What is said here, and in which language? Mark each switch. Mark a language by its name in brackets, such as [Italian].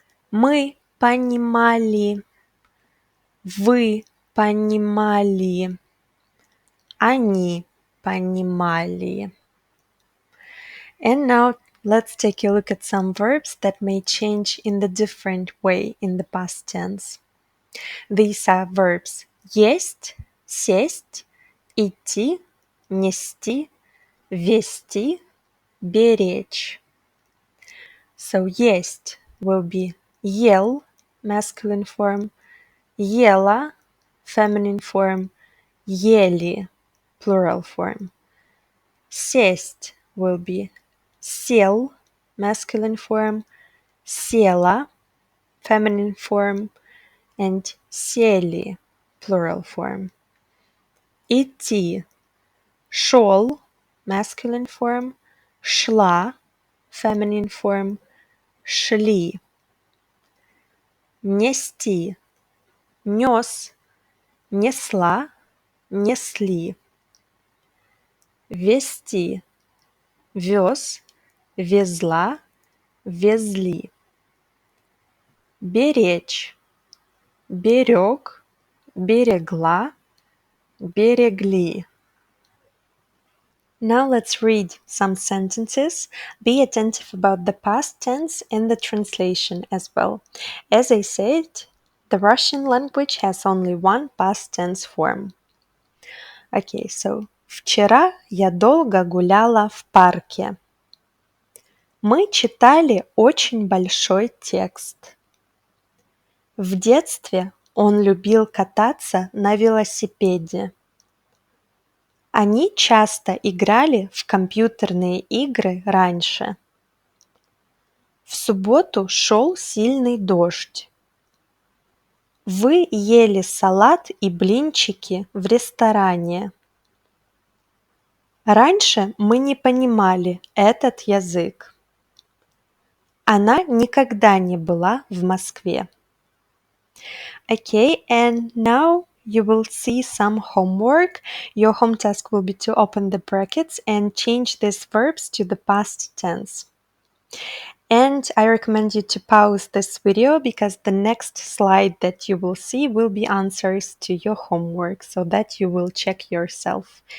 [Russian] Мы понимали. Вы понимали. Они понимали. [English] And now let's take a look at some verbs that may change in the different way in the past tense. These are verbs [Russian] есть, сесть, идти, нести, вести, беречь. [English] So [Russian] есть [English] will be [Russian] ел, [English] masculine form, [Russian] ела, [English] feminine form, [Russian] ели, [English] plural form. [Russian] Сесть [English] will be [Russian] сел, [English] masculine form, [Russian] села, [English] feminine form, and [Russian] сели, [English] plural form. [Russian] Идти, шел, [English] masculine form, [Russian] шла, [English] feminine form, [Russian] шли. Нести, нес, несла, несли. Вести, вез, везла, везли. Беречь, берег, берегла, берегли. [English] Now let's read some sentences. Be attentive about the past tense and the translation as well. As I said, The Russian language has only one past tense form. Okay, so [Russian] вчера я долго гуляла в парке. Мы читали очень большой текст. В детстве он любил кататься на велосипеде. Они часто играли в компьютерные игры раньше. В субботу шел сильный дождь. Вы ели салат и блинчики в ресторане. Раньше мы не понимали этот язык. Она никогда не была в Москве. [English] Okay, and now you will see some homework. Your home task will be to open the brackets and change these verbs to the past tense. And I recommend you to pause this video because the next slide that you will see will be answers to your homework so that you will check yourself.